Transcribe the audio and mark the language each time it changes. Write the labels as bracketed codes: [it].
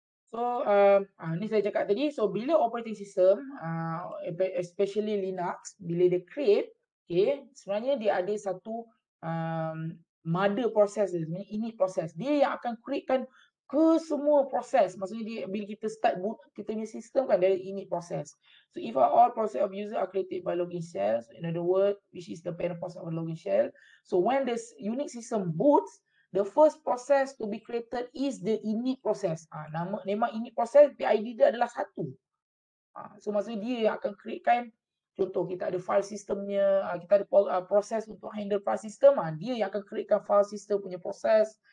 [ms] So ni saya cakap tadi. So bila operating system, especially Linux, bila dia create, okay, sebenarnya dia ada satu mother process dia, sebenarnya init process. Dia yang akan createkan ke semua proses. Maksudnya dia bila kita start boot kita punya sistem kan, dari init process. [en] So if all process of user are created by login shell, so in other words, which is the parent process of a login shell. So when this Unix system boots, the first process to be created is the init process. [ms] Nama init process, PID dia adalah 1. So maksudnya dia yang akan createkan, contoh kita ada file systemnya, kita ada proses untuk handle file system, dia yang akan createkan file system punya proses.